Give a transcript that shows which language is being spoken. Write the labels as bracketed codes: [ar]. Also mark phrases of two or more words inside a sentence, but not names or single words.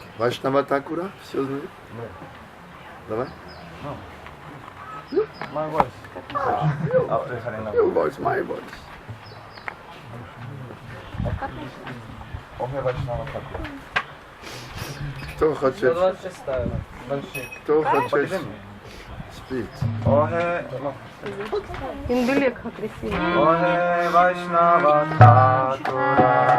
[ru] Вайшнава Такура, все знают? Давай. [en] My voice. After Harina. Your voice, my voice. [bn] ওহে বৈষ্ণব ঠাকুর. [ru] Кто хочет, 126 больших. кто хочет спеть? [bn] Охе [ru] Индулек красивый. [bn] ওহে বৈষ্ণব ঠাকুর.